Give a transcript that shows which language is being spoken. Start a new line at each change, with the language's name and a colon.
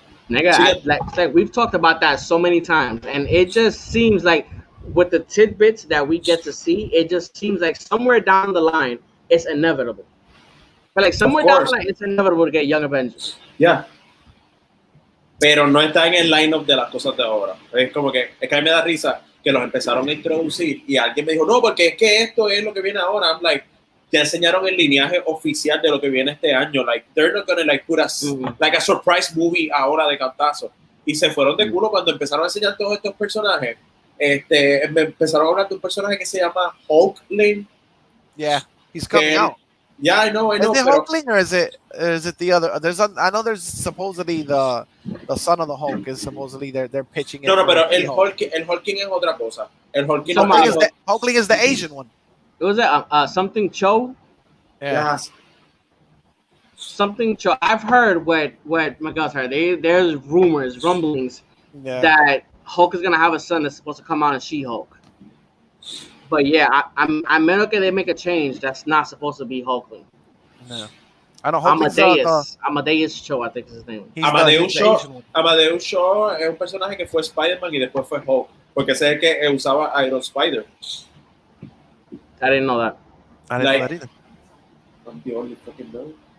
English: Nigga, like we've talked about that so many times, and it just seems like with the tidbits that we get to see, it just seems like somewhere down the line it's inevitable. But like somewhere down the line, it's inevitable to get Young Avengers. Yeah.
Spanish: Pero no está en el line-up de las cosas de ahora. Es como que, es que a mí me da risa que los empezaron a introducir y alguien me dijo, no, porque es que esto es lo que viene ahora.
English: I'm like,
Spanish: ya enseñaron el lineaje oficial de lo que viene este año.
English: Like, they're not gonna like put us like a surprise movie
Spanish: ahora de cantazo. Y se fueron de culo cuando empezaron a enseñar todos estos personajes. Me empezaron a hablar de un personaje que se llama Hulkling.
English: Yeah, he's coming out. Yeah, I know. Is it Hulkling or is it the other? I know there's supposedly the son of the Hulk is supposedly they're pitching it.
Spanish: No, pero el Hulking es otra cosa. El Hulking
English: Hulkling is the Asian one. It was something Cho. Yeah. Something Cho. I've heard what Miguel's heard. There's rumors, rumblings that Hulk is gonna have a son that's supposed to come out as She-Hulk. But yeah, I meant que they make a change that's not supposed to be Hulkling. No. I know Amadeus Cho, I think is his name.
Spanish: Amadeus Cho es un personaje que fue Spider-Man y después fue Hulk, porque ese es el que usaba Iron Spider.
English: I didn't know that. I didn't know that either. I'm the only fucking know.